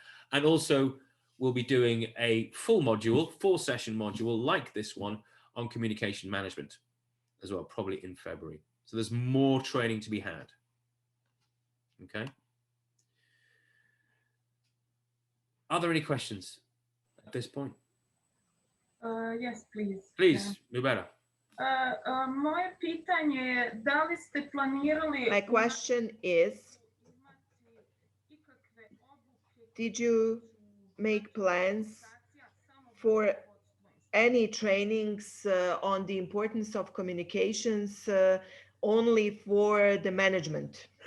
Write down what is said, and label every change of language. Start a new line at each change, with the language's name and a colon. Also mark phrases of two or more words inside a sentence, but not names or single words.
English: And also we'll be doing a full module, 4-session module like this one on communication management as well, probably in February. So there's more training to be had. Okay. Are there any questions at this point? Yes, please. Please, Lubera.
Bosnian: Moje pitanje je da li ste planirali...
English: My question is, did you make plans for any trainings on the importance of communications only for the management?